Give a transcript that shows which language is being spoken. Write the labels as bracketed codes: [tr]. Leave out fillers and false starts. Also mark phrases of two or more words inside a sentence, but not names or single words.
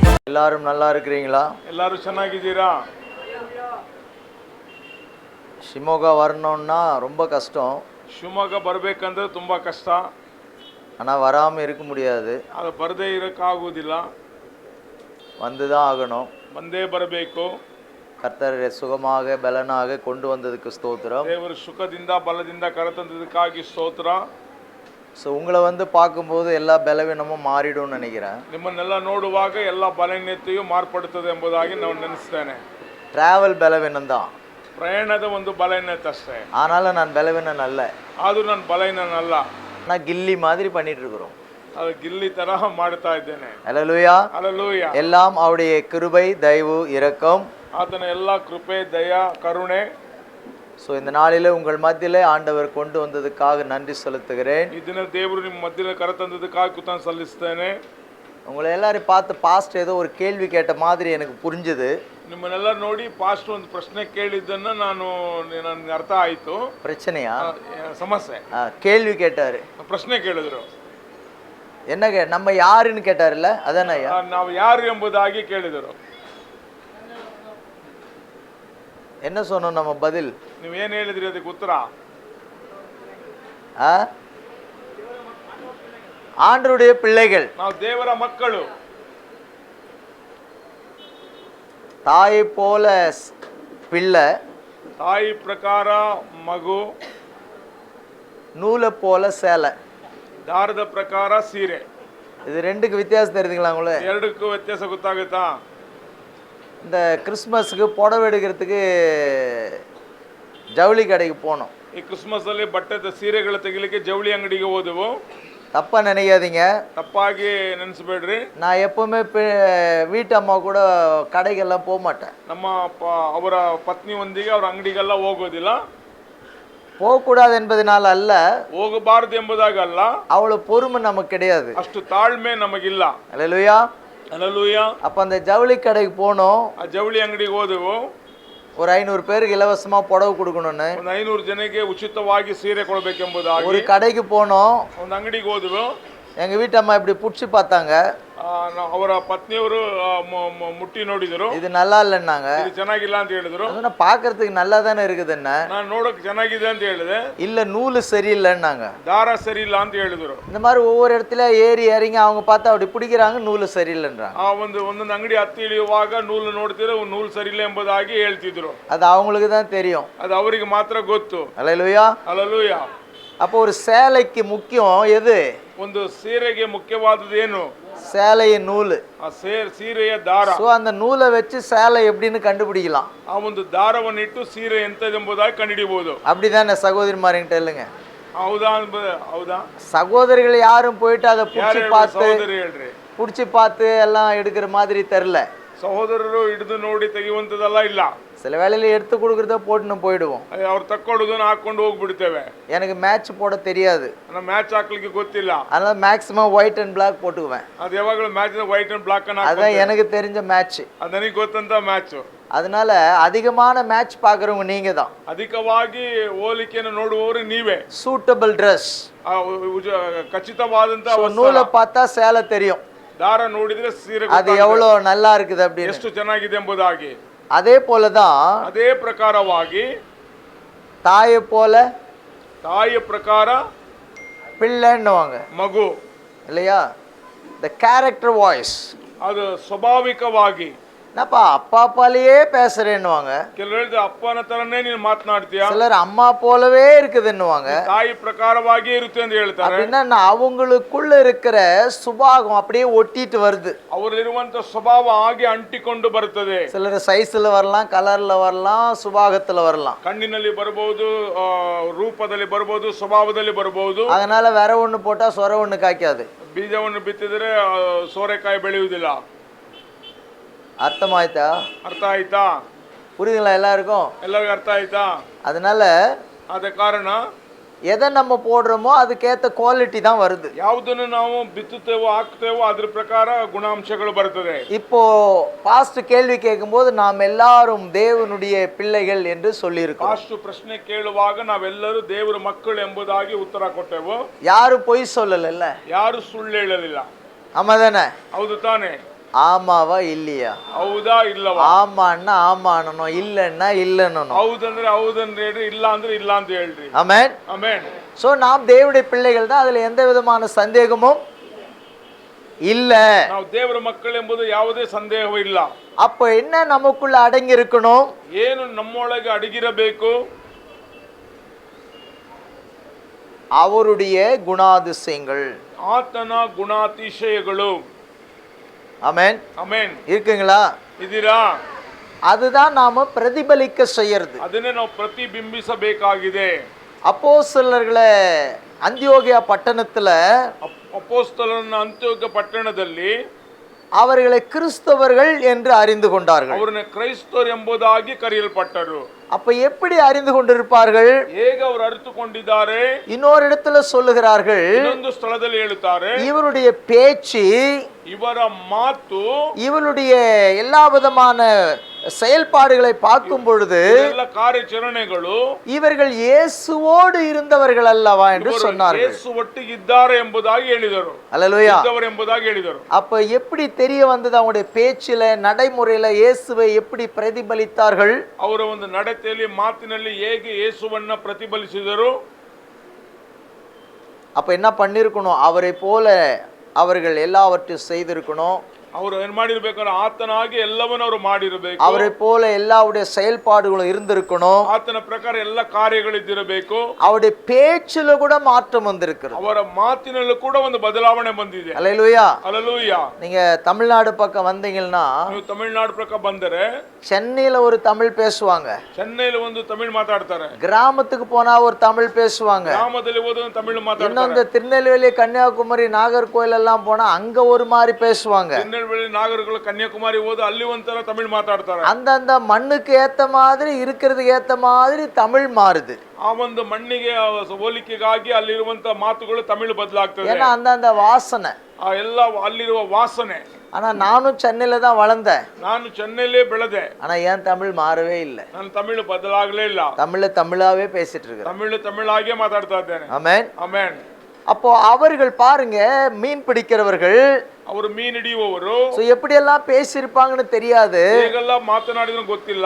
[ta] எல்லாரும் நல்லா இருக்கிறீங்களா? [kn] எல்லாரும் ಚೆನ್ನಾಗಿದ್ದೀರಾ? [ta] ಶಿವಮೊಗ್ಗ வரணும்னா ரொம்ப கஷ்டம். [kn] ಶಿವಮೊಗ್ಗ ಬರಬೇಕಂದ್ರೆ ತುಂಬಾ ಕಷ್ಟ. [ta] ஆனால் வராமல் இருக்க முடியாது. [kn] ಅದು ಬರದೇ ಇರಕ್ಕಾಗೋದಿಲ್ಲ. [ta] வந்து தான் ஆகணும். [kn] ಬಂದೇ ಬರಬೇಕು. [ta] கர்த்தர் சுகமாக பலனாக கொண்டு வந்ததுக்கு ஸ்தோத்திரம். [kn] ದೇವರು ಸುಖದಿಂದ ಬಲದಿಂದ ಕರೆತಂದದಕ್ಕಾಗಿ ಸ್ತೋತ್ರ. [ta] ஸோ உங்களை பார்க்கும்போது எல்லா பலவீனமும் மாறிடும்னு நினைக்கிறேன். [kn] ನಿಮ್ಮನ್ನೆಲ್ಲ ನೋಡುವಾಗ ಎಲ್ಲ ಬಲಹೀನತೆಯು ಮಾರ್ಪಡುತ್ತದೆ ಎಂಬುದಾಗಿ ನಾನು ನೆನೆಸ್ತೇನೆ. [ta] ಟ್ರಾವೆಲ್ பலவீனம் தான், [kn] ಪ್ರಯಾಣದ ಒಂದು ಬಲಹೀನತೆ ಅಷ್ಟೇ. [ta] ஆனாலும் நான் பலவீனன் அல்ல. [kn] ಆದರೂ ನಾನು ಬಲಹೀನನಲ್ಲ. [ta] நான் கில்லி மாதிரி பண்ணிட்டு இருக்கிறோம். [kn] ಅದು ಗಿಲ್ಲಿ ತರಹ ಮಾಡ್ತಾ ಇದ್ದೇನೆ. [ta] ஹல்லேலூயா. [kn] ಹಲ್ಲೆಲೂಯಾ. [ta] எல்லாம் அவருடைய கிருபை, தயவு, இரக்கம். [kn] ಆತನ ಎಲ್ಲ ಕೃಪೆ, ದಯಾ, ಕರುಣೆ. [ta] ஸோ இந்த நாளில் உங்கள் மத்தியில் ஆண்டவர் கொண்டு வந்ததுக்காக நன்றி செலுத்துகிறேன். [kn] ಈ ದಿನ ದೇವರು ನಿಮ್ಮ ಮಧ್ಯದಲ್ಲಿ ಕರೆತಂದದಕ್ಕಾಗಿ ಕೃತಜ್ಞತೆ ಸಲ್ಲಿಸ್ತೇನೆ. [ta] உங்களை எல்லாரும் பார்த்து பாஸ்ட் ஏதோ ஒரு கேள்வி கேட்ட மாதிரி எனக்கு புரிஞ்சுது. [kn] ನಿಮ್ಮನ್ನೆಲ್ಲ ನೋಡಿ ಪಾಸ್ಟ್ ಒಂದು ಪ್ರಶ್ನೆ ಕೇಳಿದ್ದನ್ನ ನನಗೆ ಅರ್ಥ ಆಯಿತು. [ta] பிரச்சனையா? [kn] ಸಮಸ್ಯೆ. [ta] கேள்வி கேட்டாரு, [kn] ಪ್ರಶ್ನೆ ಕೇಳಿದ್ರು. [ta] என்ன நம்ம யாருன்னு கேட்டாருல்ல, அதானே ஐயா? [kn] ನಾವು ಯಾರು ಎಂಬುದಾಗಿ ಕೇಳಿದರು. [ta] என்ன சொன்னோம் நம்ம பதில்? [kn] ನೀವೇನು ಹೇಳಿದ್ರಿ ಅದಕ್ಕೆ ಉತ್ತರ? [ta] ஆண்டவருடைய பிள்ளைகள், [kn] ನಾವು ದೇವರ ಮಕ್ಕಳು. [ta] தாயை போல பிள்ளை, [kn] ತಾಯಿ ಪ್ರಕಾರ ಮಗು, [ta] நூலை போல சேலை, [kn] ದಾರದ ಪ್ರಕಾರ ಸೀರೆ. [ta] இது ரெண்டுக்கு வித்தியாசம் தெரியுதுங்களா உங்களுக்கு? [kn] ಎರಡಕ್ಕೂ ವ್ಯತ್ಯಾಸ ಗೊತ್ತಾಗುತ್ತಾ? [ta] இந்த கிறிஸ்மஸுக்கு புடவை எடுக்கிறதுக்கு ஜவுளி கடைக்கு போனோம். [kn] ಈ ಕ್ರಿಸ್ಮಸ್ ಅಲ್ಲಿ ಬಟ್ಟೆ ಸೀರೆಗಳು ತೆಗಿಲಿಕ್ಕೆ ಜವಳಿ ಅಂಗಡಿಗೆ ಹೋದೆವು. [ta] தப்பா நினைக்காதீங்க, [kn] ತಪ್ಪಾಗಿ ನೆನೆಸಬೇಡ್ರಿ. [ta] நான் எப்பவுமே வீட்டு அம்மா கூட கடைகள்லாம் போக மாட்டேன். [kn] ನಮ್ಮ ಅವರ ಪತ್ನಿಯೊಂದಿಗೆ ಅವರ ಅಂಗಡಿಗೆಲ್ಲ ಹೋಗೋದಿಲ್ಲ. [ta] போகக்கூடாது என்பதனால அல்ல, [kn] ಹೋಗಬಾರದು ಎಂಬುದಾಗಲ್ಲ, [ta] அவ்வளவு பொறுமை நமக்கு கிடையாது. [kn] ಅಷ್ಟು ತಾಳ್ಮೆ ನಮಗಿಲ್ಲ. [ta] அல்லேலூயா. [kn] ಹಲ್ಲೆಲೂಯಾ. [ta] அப்ப அந்த ஜவுளி கடைக்கு போனோம். [kn] ಆ ಜವಳಿ ಅಂಗಡಿಗೆ ಹೋದೆವು. [ta] ஒரு 500 பேருக்கு இலவசமா புடவை கொடுக்கணும்னு. [kn] ಒಂದು 500 ಜನಕ್ಕೆ ಉಚಿತವಾಗಿ ಸೀರೆ ಕೊಡಬೇಕೆಂಬುದಾಗಿ [ta] ஒரு கடைக்கு போனோம். [kn] ಒಂದು ಅಂಗಡಿಗೆ ಹೋದೆವು. [ta] எங்க வீட்டு அம்மா இப்படி புடிச்சு பார்த்தாங்க. [kn] ಅವರ ಪತ್ನಿಯವರು ಮುಟ್ಟಿ ನೋಡಿದರು. [ta] இது நல்லா இல்லைன்னாங்க. [kn] ಇದು ಚೆನ್ನಾಗಿಲ್ಲ ಅಂತ ಹೇಳಿದ್ರು. [ta] அதனால பார்க்கிறதுக்கு நல்லா தானே இருக்குதுன்னா, [kn] ನಾನು ನೋಡೋಕೆ ಚೆನ್ನಾಗಿದೆ ಅಂತ ಹೇಳಿದೆ. [ta] இல்ல நூலு சரியில்லைன்னாங்க. [kn] ದಾರ ಸರಿ ಇಲ್ಲ ಅಂತ ಹೇಳಿದ್ರು. [ta] இந்த மாதிரி ஒவ்வொரு இடத்துல ஏறி இறங்கி அவங்க பார்த்தா அப்படி பிடிக்கிறாங்க, நூலு சரியில்லைன்றாங்க. [kn] ಆ ಒಂದೊಂದು ಅಂಗಡಿ ಹತ್ತಿ ಇಳಿಯುವಾಗ ನೂಲು ನೋಡ್ತಿರೋ ನೂಲು ಸರಿ ಇಲ್ಲ ಎಂಬುದಾಗಿ ಹೇಳ್ತಿದ್ರು. [ta] அது அவங்களுக்கு தான் தெரியும். [kn] ಅದು ಅವರಿಗೆ ಮಾತ್ರ ಗೊತ್ತು. [ta] அல்லேலூயா. [kn] ಹಲ್ಲೆಲೂಯಾ. [ta] அப்போ ஒரு சேலைக்கு முக்கியம் எது? [kn] ಒಂದು ಸೀರೆಗೆ ಮುಖ್ಯವಾದದ್ದು ಏನು? [ta] சேலையின் நூலு. [kn] ಆ ಸೀರೆಯ ದಾರ. [ta] ஸோ அந்த நூலை வச்சு சேலை எப்படின்னு கண்டுபிடிக்கலாம். [kn] ಆ ಒಂದು ದಾರವನ್ನಿಟ್ಟು ಸೀರೆ ಎಂತದೆಂಬುದಾಗಿ ಕಂಡುಹಿಡಿಯಬಹುದು. [ta] அப்படிதானே சகோதரிமாரிங்கிட்ட இல்லைங்க? [kn] ಹೌದಾ? ಹೌದಾ? [ta] சகோதரிகள் யாரும் போயிட்டு அதை பிடிச்சி பார்த்து [kn] ಸಹೋದರಿ ಹೇಳ್ರಿ, [ta] பிடிச்சி பார்த்து எல்லாம் எடுக்கிற மாதிரி தெரில. [kn] ಸಹೋದರರು ಹಿಡಿದು ನೋಡಿ ತೆಗೆಯುವಂಥದ್ದೆಲ್ಲ ಇಲ್ಲ. [ta] சில வேலையில எடுத்து கொடுக்குறத போட்டுன்னு போயிடுவோம். [kn] ಅವ್ರು ತಕ್ಕೊಳ್ಳೋದನ್ನ ಹಾಕೊಂಡು ಹೋಗ್ಬಿಡ್ತೇವೆ. [ta] எனக்கு மேட்ச் போட தெரியாது, [kn] ನಾನು ಮ್ಯಾಚ್ ಹಾಕ್ಲಿಕ್ಕೆ ಗೊತ್ತಿಲ್ಲ. [ta] அதனால [en] maximum white and black [ta] போட்டுக்குவேன். [kn] ಅದು ಯಾವಾಗಲೂ ಮ್ಯಾಚ್ [en] white and black [kn] ಅನ್ನ [ta] அதான் எனக்கு தெரிஞ்ச மேட்ச். [kn] ಅದು ನನಗೆ ಗೊತ್ತಂತ ಮ್ಯಾಚ್. [ta] அதனால அதிகமான மேட்ச் பார்க்குறவங்க நீங்க தான். [kn] ಅಧಿಕವಾಗಿ ಹೋಲಿಕೆಯನ್ನು ನೋಡುವವರು ನೀವೇ. [en] suitable dress, [kn] ಖಚಿತವಾದಂತ [ta] நூலை பார்த்தா சேலை தெரியும், [kn] ದಾರ ನೋಡಿದ್ರೆ ಸೀರೆ [ta] அது எவ்வளோ நல்லா இருக்குது அப்படின்னு, [kn] ಎಷ್ಟು ಚೆನ್ನಾಗಿದೆ ಎಂಬುದಾಗಿ. [ta] அதே போலதான் [kn] ಅದೇ ಪ್ರಕಾರವಾಗಿ [ta] தாயை போல [kn] ತಾಯಿಯ ಪ್ರಕಾರ [ta] பிள்ளைன்னுவாங்க, [kn] ಮಗು [ta] இல்லையா? [en] the character voice. [kn] ಅದು ಸ್ವಾಭಾವಿಕವಾಗಿ [ta] என்னப்பா அப்பா அப்பாலேயே பேசுறேன்னுவாங்க. [kn] ಕೆಲವರು ಹೇಳಿದ ಅಪ್ಪನ ತರನೇ ನೀನು ಮಾತನಾಡ್ತೀಯ. [ta] சிலர் அம்மா போலவே இருக்குதுன்னுவாங்க. [kn] ತಾಯಿ ಪ್ರಕಾರವಾಗಿ ಇರುತ್ತೆ ಅಂತ ಹೇಳ್ತಾರೆ. [ta] அப்படின்னா அவங்களுக்குள்ள இருக்கிற சுபாவம் அப்படியே ஒட்டிட்டு வருது. [kn] ಅವರಲ್ಲಿರುವಂತ ಸ್ವಭಾವ ಹಾಗೆ ಅಂಟಿಕೊಂಡು ಬರುತ್ತದೆ. [ta] சிலர் சைஸ்ல வரலாம், கலர்ல வரலாம், சுபாகத்துல வரலாம். [kn] ಕಣ್ಣಿನಲ್ಲಿ ಬರಬಹುದು, ರೂಪದಲ್ಲಿ ಬರಬಹುದು, ಸ್ವಭಾವದಲ್ಲಿ ಬರಬಹುದು. [ta] அதனால வேற ஒண்ணு போட்டா சொர ஒண்ணு காய்க்காது. [kn] ಬೀಜವನ್ನು ಬಿತ್ತಿದ್ರೆ ಸೋರೆಕಾಯಿ ಬೆಳೆಯುವುದಿಲ್ಲ. [ta] அர்த்தமாயிட்டா? [kn] ಅರ್ಥ ಆಯ್ತಾ? [ta] புரியுதுங்களா எல்லாருக்கும்? [kn] ಎಲ್ಲರಿಗೂ ಅರ್ಥ ಆಯ್ತಾ? [ta] அதனால [kn] ಆದ ಕಾರಣ [ta] எதை நம்ம போடுறோமோ அதுக்கேற்ற குவாலிட்டி தான் வருது. [kn] ಯಾವುದನ್ನು ನಾವು ಬಿತ್ತುತ್ತೇವೋ ಹಾಕ್ತೇವೋ ಅದ್ರ ಪ್ರಕಾರ ಗುಣಾಂಶಗಳು ಬರ್ತದೆ. [ta] இப்போ பாஸ்ட் கேள்வி கேட்கும்போது நாம் எல்லாரும் தேவனுடைய பிள்ளைகள் என்று சொல்லியிருக்கோம். [kn] ಪಾಸ್ಟ್ ಪ್ರಶ್ನೆ ಕೇಳುವಾಗ ನಾವೆಲ್ಲರೂ ದೇವರ ಮಕ್ಕಳು ಎಂಬುದಾಗಿ ಉತ್ತರ ಕೊಟ್ಟೆವು. [ta] ಯಾರು பொய் சொல்லல, [kn] ಯಾರು ಸುಳ್ಳು ಹೇಳಲಿಲ್ಲ. [ta] ஆமாதானே? [kn] ಹೌದು ತಾನೆ? [ta] ஆமாவா இல்லையா? [kn] ಹೌದಾ ಇಲ್ಲವಾ? [ta] ஆமான்னா ஆமா ಅನ್ನணும், இல்லன்னா இல்லன்னு. [kn] ಹೌದಂದ್ರೆ ಹೌದಂದ್ರೆ ಹೇಳ್ರಿ, ಇಲ್ಲ ಅಂದ್ರೆ ಇಲ್ಲ ಅಂತ ಹೇಳ್ರಿ. [ta] ஆமென். [kn] ಆಮೆನ್. [ta] சோ நாம் தேவனுடைய பிள்ளைகள் தான், அதுல எந்த விதமான சந்தேகமும் இல்ல. [kn] ನಾವು ದೇವರ ಮಕ್ಕಳೆಂಬುದು ಯಾವುದೇ ಸಂದೇಹವೂ ಇಲ್ಲ. [ta] அப்ப என்ன நமக்குள்ள அடங்கி இருக்கணும்? [kn] ಏನು ನಮ್ಮೊಳಗೆ ಅಡಗಿರಬೇಕು? [ta] அவருடைய குணாதிசயங்கள். [kn] ಆತನ ಗುಣಾತಿಶಯಗಳು. [ta] ஆமென். [kn] ಆಮೆನ್. [ta] இருக்குங்களா? [kn] ಇದೀರಾ? [ta] அதுதான் நாம பிரதிபலிக்க செய்யறது. [kn] ಅದನ್ನೇ ನಾವು ಪ್ರತಿಬಿಂಬಿಸಬೇಕಾಗಿದೆ. [ta] அப்போஸ்தலர்களை அந்தியோகியா பட்டணத்துல [kn] ಅಪೊಸ್ತಲರನ್ನ ಅಂತ್ಯೋಕ್ಯ ಪಟ್ಟಣದಲ್ಲಿ [ta] அவர்களை கிறிஸ்தவர்கள் என்று அறிந்து கொண்டார்கள். [kn] ಅವರನ್ನ ಕ್ರೈಸ್ತರು ಎಂಬುದಾಗಿ ಕರೆಯಲ್ಪಟ್ಟರು. [ta] அப்ப எப்படி அறிந்து கொண்டிருப்பார்கள்? [kn] ಹೇಗೆ ಅವರು ಅರಿತುಕೊಂಡಿದ್ದಾರೆ? [ta] இன்னொரு இடத்துல சொல்லுகிறார்கள், [kn] ಇನ್ನೊಂದು ಸ್ಥಳದಲ್ಲಿ ಹೇಳುತ್ತಾರೆ, [ta] இவருடைய பேச்சு, [kn] ಇವರ ಮಾತು, [ta] இவருடைய எல்லா விதமான செயல்பாடுகளை பார்க்கும் பொழுது [kn] ಎಲ್ಲ ಕಾರ್ಯಾಚರಣೆಗಳು [ta] இவர்கள் இயேசுவோடு இருந்தவர்கள் அல்லவா என்று சொன்னார்கள். [kn] ಯೇಸು ಒಟ್ಟಿಗಿದ್ದಾರೆ ಎಂಬುದಾಗಿ ಹೇಳಿದರು. [ta] அல்லேலூயா. [kn] ಇದ್ದವರು ಎಂಬುದಾಗಿ ಹೇಳಿದರು. [ta] அப்ப எப்படி தெரிய வந்தது? அவங்களுடைய பேச்சில, நடைமுறையில இயேசுவை எப்படி பிரதிபலித்தார்கள்? [kn] ಅವರ ಒಂದು ನಡತೆಯಲ್ಲಿ, ಮಾತಿನಲ್ಲಿ ಹೇಗೆ ಯೇಸುವನ್ನ ಪ್ರತಿಫಲಿಸಿದರು? [ta] அப்ப என்ன பண்ணிருக்கணும்? அவரை போல அவர்கள் எல்லாவற்றையும் செய்திருக்கணும். [kn] ಅವರು ಏನ್ ಮಾಡಿರ್ಬೇಕಂದ್ರೆ ಆತನಾಗಿ ಎಲ್ಲವನ್ನ ಅವರು ಮಾಡಿರಬೇಕು. [ta] அவரை போல எல்லாவுடைய செயல்பாடுகளும் இருந்திருக்கணும். [kn] ಆತನ ಪ್ರಕಾರ ಎಲ್ಲ ಕಾರ್ಯಗಳಿದ್ದಿರಬೇಕು. [ta] அவருடைய பேச்சில கூட மாற்றம் வந்திருக்கிறது. [kn] ಅವರ ಮಾತಿನಲ್ಲೂ ಕೂಡ ಒಂದು ಬದಲಾವಣೆ ಬಂದಿದೆ. [ta] அல்லேலூயா. [kn] ಹಲ್ಲೆಲೂಯಾ. [ta] நீங்க தமிழ்நாடு பக்கம் வந்தீங்கன்னா, [kn] ನೀವು ತಮಿಳುನಾಡು ಪ್ರಕಾರ ಬಂದರೆ [ta] சென்னையில ஒரு தமிழ் பேசுவாங்க, [kn] ಚೆನ್ನೈಲಿ ಒಂದು ತಮಿಳು ಮಾತಾಡ್ತಾರೆ, [ta] கிராமத்துக்கு போனா ஒரு தமிழ் பேசுவாங்க, [kn] ಗ್ರಾಮದಲ್ಲಿ ಹೋದ ತಮಿಳು [ta] இன்னும் [kn] ಮಾತಾಡ್ತಾರೆ, [ta] இந்த திருநெல்வேலி, கன்னியாகுமரி, நாகர்கோயில் எல்லாம் போனா அங்க ஒரு மாதிரி பேசுவாங்க. திருநெல்வேಲಿ, [kn] ನಾಗರಗಳು, ಕನ್ಯಾಕುಮಾರಿ ಹೋದ ಅಲ್ಲಿ ಒಂಥರ ತಮಿಳು ಮಾತಾಡ್ತಾರೆ. [ta] அந்தந்த மண்ணுக்கு ஏத்த மாதிரி, இருக்கிறதுக்கு ஏத்த மாதிரி தமிழ் மாறுது. [kn] ಆ ಒಂದು ಮಣ್ಣಿಗೆ ಹೋಲಿಕೆಗಾಗಿ ಅಲ್ಲಿರುವಂತ ಮಾತುಗಳು ತಮಿಳು ಬದಲಾಗ್ತದೆ. [ta] ஏன்னா அந்தந்த வாசனை. [kn] ಆ ಎಲ್ಲ ಅಲ್ಲಿರುವ ವಾಸನೆ. [ta] ஆனா நானும் சென்னையில தான் வளர்ந்தேன். [kn] ನಾನು ಚೆನ್ನೈಲೇ ಬೆಳೆದೆ. [ta] ஆனா ஏன் தமிழ் மாறவே இல்லை? [kn] ನನ್ನ ತಮಿಳು ಬದಲಾಗಲೇ ಇಲ್ಲ. [ta] தமிழாவே பேசிட்டு இருக்கிறேன். [kn] ತಮಿಳಾಗೆ ಮಾತಾಡ್ತಾ ಇದ್ದೇನೆ. [ta] ஆமென். [kn] ಆಮೆನ್. [ta] அப்போ அவர்கள் பாருங்க, மீன் பிடிக்கிறவர்கள், [kn] ಅವರು ಮೀನು ಹಿಡಿಯುವವರು [ta] எப்படி எல்லாம் பேசியிருப்பாங்கன்னு தெரியாது. [kn] ಹೇಗೆಲ್ಲ ಮಾತನಾಡಿದ್ರು ಗೊತ್ತಿಲ್ಲ.